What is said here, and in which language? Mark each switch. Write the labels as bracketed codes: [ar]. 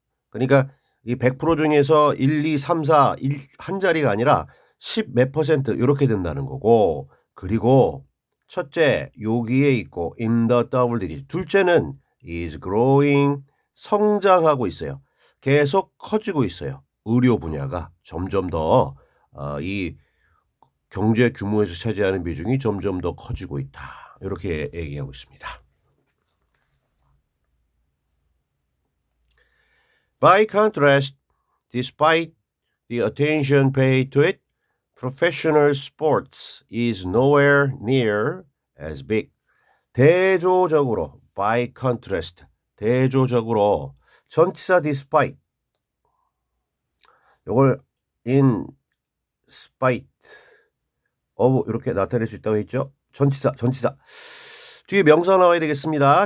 [ko] 그러니까 이 100% 중에서 1, 2, 3, 4 한 자리가 아니라 10 몇 퍼센트 이렇게 된다는 거고 그리고 첫째 여기에 있고 [en] in the double digit [ko] 둘째는 [en] is growing [ko] 성장하고 있어요. 계속 커지고 있어요. 의료 분야가 점점 더 이 경제 규모에서 차지하는 비중이 점점 더 커지고 있다. 이렇게 얘기하고 있습니다. [en] By contrast, despite the attention paid to it, professional sports is nowhere near as big. [ko] 대조적으로, [en] by contrast, [ko] 대조적으로 전치사 despite 이걸 [en] in spite of [ko] 이렇게 나타낼 수 있다고 했죠. 전치사 뒤에 명사 나와야 되겠습니다.